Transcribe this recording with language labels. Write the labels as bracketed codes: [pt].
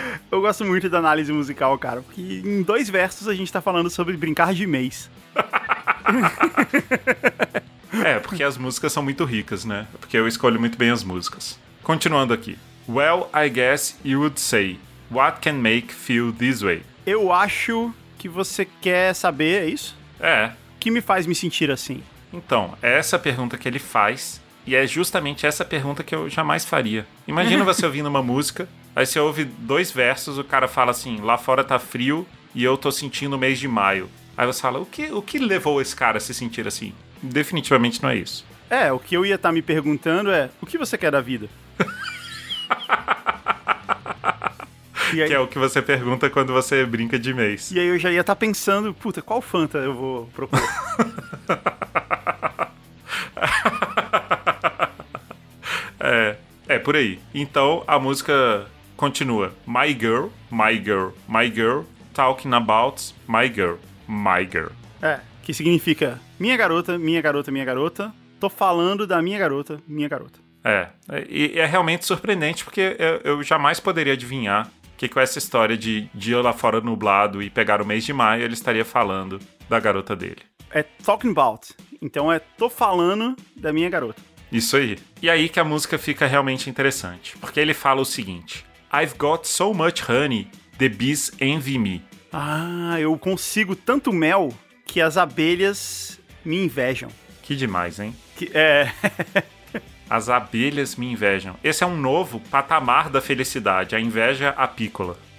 [pt] Eu gosto muito da análise musical, cara, porque em dois versos a gente tá falando sobre brincar de mês. É, porque as músicas são muito ricas, né? Porque eu escolho muito bem as músicas. Continuando aqui. [en] Well, I guess you would say, what can make feel this way? [pt] Eu acho que você quer saber, é isso? É. O que me faz me sentir assim? Então, é essa pergunta que ele faz, e é justamente essa pergunta que eu jamais faria. Imagina você ouvindo uma música... Aí você ouve dois versos, o cara fala assim, lá fora tá frio e eu tô sentindo o mês de maio. Aí você fala, o que levou esse cara a se sentir assim? Definitivamente não é isso. É, o que eu ia estar me perguntando é, o que você quer da vida? E aí... Que é o que você pergunta quando você brinca de mês. E aí eu já ia estar pensando, puta, qual Fanta eu vou propor? É por aí. Então, a música... continua. [en] My girl, my girl, my girl, talking about my girl, my girl. [pt] É, que significa minha garota, minha garota, minha garota, tô falando da minha garota, minha garota. É, e é realmente surpreendente porque eu jamais poderia adivinhar que com essa história de dia lá fora nublado e pegar o mês de maio, ele estaria falando da garota dele. É [en] talking about, [pt] então é tô falando da minha garota. Isso aí. E aí que a música fica realmente interessante, porque ele fala o seguinte... [en] I've got so much honey, the bees envy me. [pt] Ah, eu consigo tanto mel que as abelhas me invejam. Que demais, hein? Que, é. As abelhas me invejam. Esse é um novo patamar da felicidade, a inveja apícola.